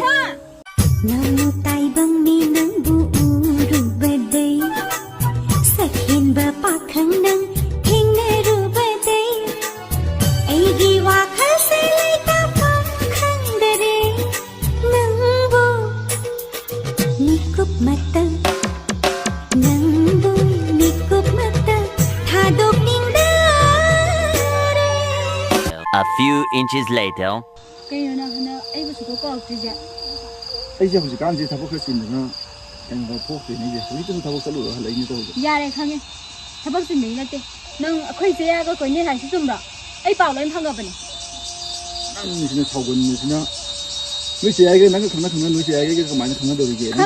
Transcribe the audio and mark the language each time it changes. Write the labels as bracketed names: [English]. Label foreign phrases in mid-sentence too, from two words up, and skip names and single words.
[Manipuri] ꯅꯪꯕꯨ ꯇꯥꯏꯕꯪ ꯃꯤ ꯅꯪꯕꯨ ꯎꯔꯨꯕꯗꯩ ꯁꯛꯍꯦꯟꯕ ꯄꯥꯈꯪ ꯅꯪ ꯊꯦꯡꯅꯔꯨꯕꯗꯩ ꯑꯩꯒꯤ ꯋꯥꯈꯜꯁꯦ ꯂꯩꯇꯥꯐꯝ ꯈꯪꯗꯔꯦ ꯅꯪꯕꯨ ꯃꯤꯀꯨꯞ ꯃꯇ [English] A few inches later. [Manipuri] ꯀꯩꯅꯣ ꯅꯪ ꯍꯟꯗꯛ ꯑꯩꯕꯨ ꯁꯨꯡꯀꯧ ꯀꯧꯔꯛꯇ꯭ꯔꯤꯁꯦ ꯑꯩꯁꯦ ꯍꯧꯖꯤꯛꯀꯥꯟꯁꯦ ꯊꯕꯛ ꯈꯔ ꯆꯤꯟꯗꯅ ꯀꯩꯅꯣ ꯊꯣꯛꯇ꯭ꯔꯤꯅꯦ ꯑꯩꯁꯦ ꯍꯧꯖꯤꯛꯇꯁꯨ ꯊꯕꯛ ꯆꯠꯂꯨꯔ ꯍꯜꯂꯛꯏꯅꯦ ꯇꯧꯔꯤꯁꯦ ꯌꯥꯔꯦ ꯈꯪꯉꯦ ꯊꯕꯛ ꯆꯤꯟꯕꯒꯤ ꯅꯠꯇꯦ ꯅꯪ ꯑꯩꯈꯣꯏ ꯆꯦꯌꯥꯒ ꯀꯣꯏꯅꯩ ꯍꯥꯏꯁꯤ ꯆꯨꯝꯕ꯭ꯔꯣ ꯑꯩ ꯄꯥꯎ ꯂꯣꯏ ꯐꯪꯉꯕꯅꯤ ꯅꯪꯁꯤꯅ ꯁꯥꯎꯒꯟꯕꯁꯤꯅ ꯅꯣꯏ ꯆꯦ ꯌꯥꯏꯒ ꯅꯪꯒ ꯈꯪꯅ ꯅꯣꯏ ꯆꯦ ꯌꯥꯏꯒ ꯀꯃꯥꯏꯅ ꯈꯪꯅꯗꯧꯔꯤꯒꯦ ꯅꯪ